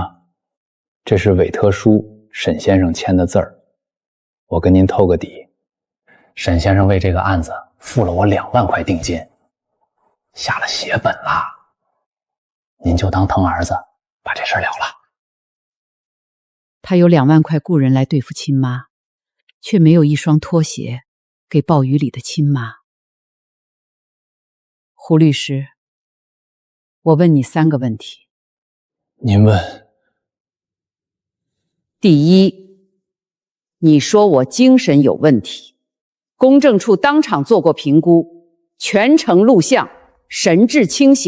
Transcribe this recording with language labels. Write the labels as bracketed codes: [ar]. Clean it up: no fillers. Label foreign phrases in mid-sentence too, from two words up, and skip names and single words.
[zh] 這是委託書，沈先生簽的字兒。我跟您透個底，沈先生為這個案子付了我2萬塊定金，下了血本啦。您就當疼兒子，把這事兒了了。他有2 萬塊雇人來對付親媽，卻沒有一雙拖鞋給暴雨裡的親媽。胡律師，我問你3個問題。您問。第一，你說我精神有問題，公證處當場做過評估，全程錄像，神志清醒。